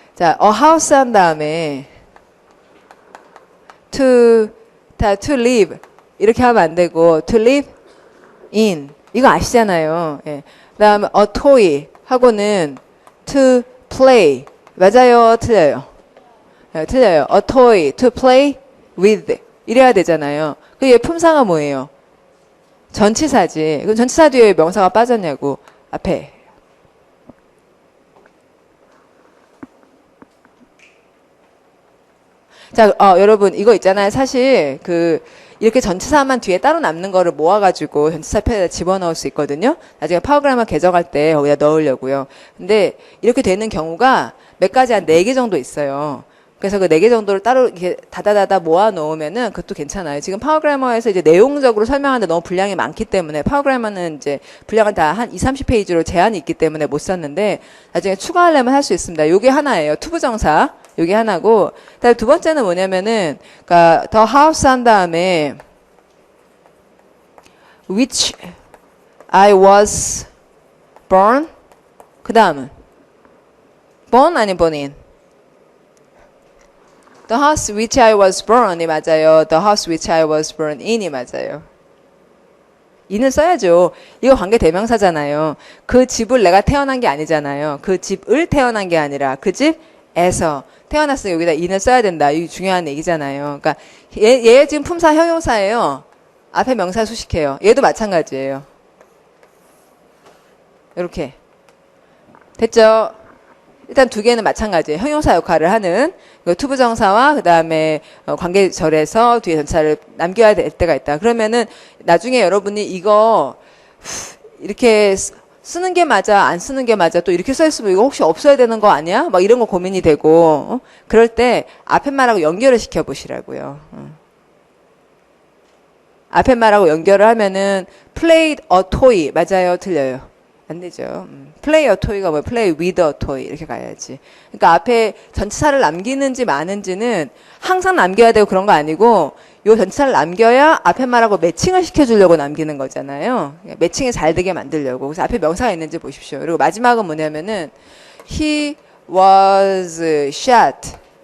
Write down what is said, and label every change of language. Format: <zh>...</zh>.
<ko>자,</ko> <en>a house</en> <ko>한 다음에 to live 이렇게 하면 안 되고</ko> <en>to live in</en> <ko>이거 아시잖아요. 예. 그다음에</ko> <en>a toy</en> <ko>하고는</ko> <en>to play</en> <ko>맞아요, 틀려요? 네, 틀려요.</ko> <en>a toy to play with</en> <ko>이래야 되잖아요. 그 얘 품사가 뭐예요? 전치사지. 그럼 전치사 뒤에 명사가 빠졌냐고. 앞에. 자, 여러분 이거 있잖아요. 사실 이렇게 전치사만 뒤에 따로 남는 거를 모아가지고 전치사표에다 집어넣을 수 있거든요. 나중에 파워그래머 개정할 때 거기다 넣으려고요. 근데 이렇게 되는 경우가 몇 가지 한 4개 정도 있어요. 그래서 그 4개 정도를 따로 이렇게 다다다다 모아 놓으면은 그것도 괜찮아요. 지금 파워그래머에서 이제 내용적으로 설명하는데 너무 분량이 많기 때문에 파워그래머는 이제 분량을 다 한 30페이지로 제한이 있기 때문에 못 썼는데 나중에 추가하려면 할 수 있습니다. 요게 하나예요. 투부정사. 요게 하나고. 그다음에 두 번째는 뭐냐면은 그러니까</ko> <en>the house</en> <ko>한 다음에</ko> <en>which I was born</en> <ko>그다음은</ko> <en>born</en> <ko>아니</ko> <en>born in The house which I was born</en> <ko>이 맞아요.</ko> <en>The house which I was born in</en> <ko>이 맞아요. in을 써야죠. 이거 관계 대명사잖아요. 그 집을 내가 태어난 게 아니잖아요. 그 집을 태어난 게 아니라 그 집에 에서 태어났으니 여기다 in을 써야 된다. 이게 중요한 얘기잖아요. 그러니까 얘 지금 품사 형용사예요. 앞에 명사 수식해요. 얘도 마찬가지예요. 이렇게 됐죠? 일단 두 개는 마찬가지예요. 형용사 역할을 하는 투부정사와 그 다음에 관계절에서 뒤에 전치사를 남겨야 될 때가 있다. 그러면은 나중에 여러분이 이거 이렇게 쓰는 게 맞아, 안 쓰는 게 맞아, 또 이렇게 써있으면 이거 혹시 없어야 되는 거 아니야? 막 이런 거 고민이 되고, 그럴 때 앞에 말하고 연결을 시켜보시라고요. 앞에 말하고 연결을 하면은</ko> <en>played a toy,</en> <ko>맞아요? 틀려요? 안 되죠.</ko> <en>play a toy</en> <ko>가 뭐야?</ko> <en>play with a toy</en> <ko>이렇게 가야지. 그러니까 앞에 전치사를 남기는지 마는지는 항상 남겨야 되고 그런 거 아니고 요 전치사를 남겨야 앞에 말하고 매칭을 시켜주려고 남기는 거잖아요. 매칭이 잘 되게 만들려고. 그래서 앞에 명사가 있는지 보십시오. 그리고 마지막은 뭐냐면은</ko> <en>he was shot.</en>